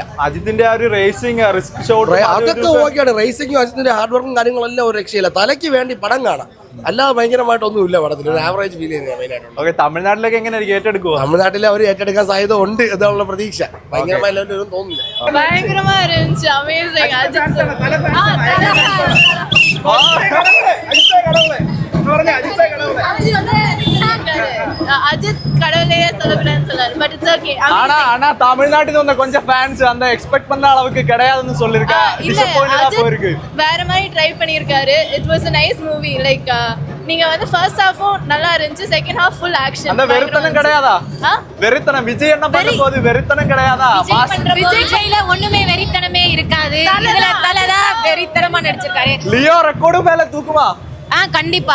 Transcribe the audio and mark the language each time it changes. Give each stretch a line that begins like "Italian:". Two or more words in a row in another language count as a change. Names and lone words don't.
Malayalam: അജിത്തിന്റെ ആ ഒരു
English: racing risk shot
Malayalam: അതൊക്കെ ഓക്കെയാണ്. റേസിംഗും അജിത്തിന്റെ
English: hard work
Malayalam: കാര്യങ്ങളെല്ലാം ഒരു രക്ഷയില്ല. തലയ്ക്ക് വേണ്ടി പടം കാണാം, അല്ലാതെ ഭയങ്കരമായിട്ടൊന്നും ഇല്ല പടത്തിൽ. ഒരു
English: average feel
Malayalam: ചെയ്യുന്നത് മെയിനായിട്ടുണ്ട്. ഓക്കെ, തമിഴ്നാട്ടിലേക്ക് എങ്ങനെ ഏറ്റെടുക്കുക? തമിഴ്നാട്ടിൽ അവർ ഏറ്റെടുക്കാൻ സാധ്യത ഉണ്ട് എന്നുള്ള പ്രതീക്ഷ. ഭയങ്കരമായ ലെവലൊന്നും തോന്നുന്നില്ല.
Tamil: பயங்கரமா இருந்துச்சு. அமேசிங். அஜித் கடவுளையே சொல்லக்கூடாதுன்னு சொல்லாரு.
English: But it's okay.
Tamil: ஆனா தமிழ்நாட்டுல வந்து கொஞ்சம் ஃபேன்ஸ் அந்த எக்ஸ்பெக்ட் பண்ண அளவுக்கு கிடையாதுன்னு சொல்லிருக்கா. டிசப்பாயிண்டடா போயிருக்கு. வேற மாதிரி ட்ரை பண்ணிருக்காரு.
English: It was a nice movie.
Tamil: லைக் நீங்க வந்து
English: first half
Tamil: நல்லா இருந்துச்சு,
English: second half full action.
Tamil: அந்த வெறித்தனம் கிடையாதா? வெறித்தனம் விஜய் என்ன பண்ணும்போது வெறித்தனம் கிடையாதா? விஜய் கையில ஒண்ணுமே வெறித்தனமே இருக்காது. இதுல தலதான் வெறித்தனமா நடிச்சிருக்காரு. லியோ ரெக்கார்டு மேல தூக்குமா? கண்டிப்பா.